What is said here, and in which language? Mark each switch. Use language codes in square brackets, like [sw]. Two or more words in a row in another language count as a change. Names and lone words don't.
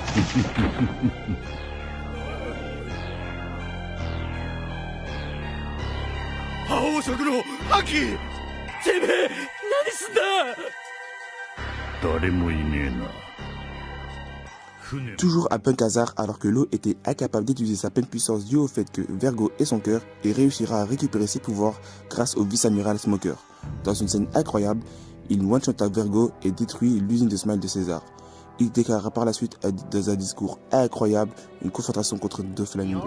[ja] 青色のアキ、てめえ何すんだ。誰もいねえな。船 [fr] Toujours à Punk Hazard, alors que Law était incapable d'utiliser sa pleine puissance due au fait que Vergo est son cœur, et réussira à récupérer ses pouvoirs grâce au vice-amiral Smoker. Dans une scène incroyable, il one-shot à Vergo et détruit l'usine de Smile de César. Il déclarera par la suite dans un discours incroyable une confrontation contre Doflamingo.